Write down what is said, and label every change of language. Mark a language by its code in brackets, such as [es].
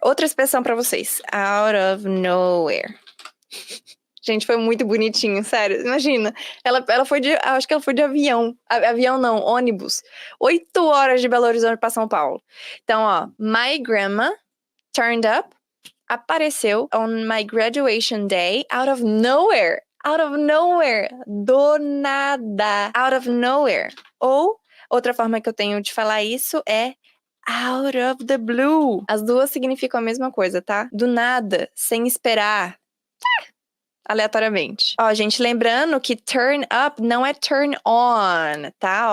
[pt] Outra expressão para vocês. Out of nowhere. Gente, foi muito bonitinho, sério. Imagina, ela foi acho que ela foi de avião. Avião não, ônibus. 8 horas de Belo Horizonte para São Paulo. [en] Então, ó, my grandma turned up, apareceu on my graduation day, out of nowhere. Out of nowhere. [pt] Do nada. [en] Out of nowhere. [pt] Ou, outra forma que eu tenho de falar isso é out of the blue. As duas significam a mesma coisa, tá? Do nada, sem esperar. Aleatoriamente. Ó, gente, lembrando que turn up não é turn on, tá?